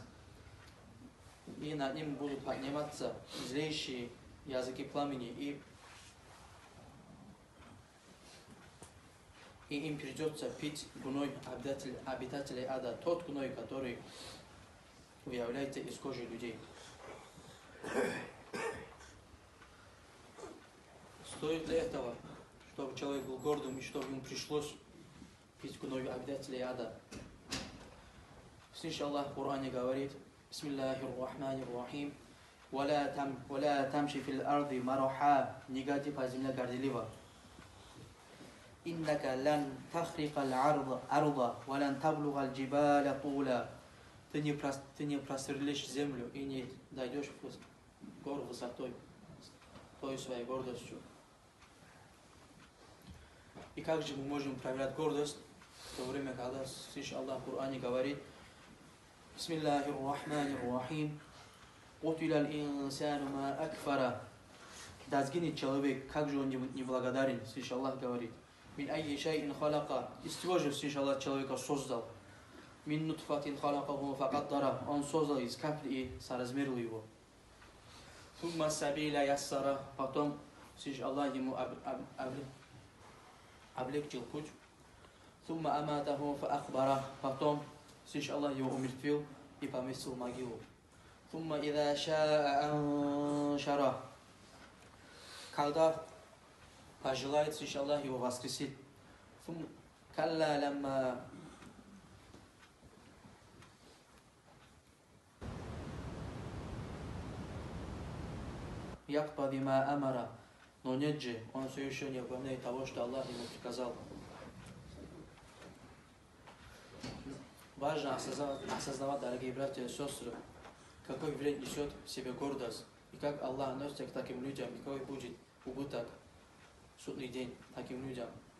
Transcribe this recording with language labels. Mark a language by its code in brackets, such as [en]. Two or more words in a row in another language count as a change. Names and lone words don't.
[ru] И над ним будут подниматься злейшие языки пламени, и им придется пить гной обитателей ада, тот гной, который является из кожи людей. Стоит ли этого, чтобы человек был гордым и чтобы ему пришлось пить гной обитателей ада? Слышь, Аллах в Коране говорит: [ar] بسم الله الرحمن الرحيم. ولا تمشي في الأرض مرحا, [ru] не годи по земле горделиво. [ar] إنك لن تخرق الأرض ولن تبلغ الجبال طولا. [ru] Ты не просверлишь землю и не дойдешь в гору высотой, той своей гордостью. И как же мы можем проявлять гордость в то время, когда, слышь, Аллах в Коране говорит: [ar] بسم الله الرحمن الرحيم. قُتِلَ الْإِنسَانُ مَا أَكْفَرَ. [ru] Да сгинет человек, как же он неблагодарен, слышь, Аллах говорит: [ar] «من أي شيء خلق». [ru] Из чего же, слышь, Аллах человека создал? [ar] «من نطفة خلقه فقدره». [ru] Он создал из капли и соразмерил его. [ar] «ثم السبيل يسر». [ru] Потом Всевышний Аллах ему облегчил путь. [ar] ثم أماته فأخبره. [ru] Потом Всевышний Аллах его умертвил и поместил в могилу. [ar] ثم إذا شاء أنشره. [ru] Когда пожелает Всевышний Аллах его воскресит. [ar] ثم كلا لما يقضي ما أمره. [ru] Но нет же, он все еще не выполняет того, что Аллах ему приказал. Важно осознавать, дорогие братья и сестры, какой вред несет в себе гордость, и как Аллах относится к таким людям, и какой будет убыток в судный день таким людям.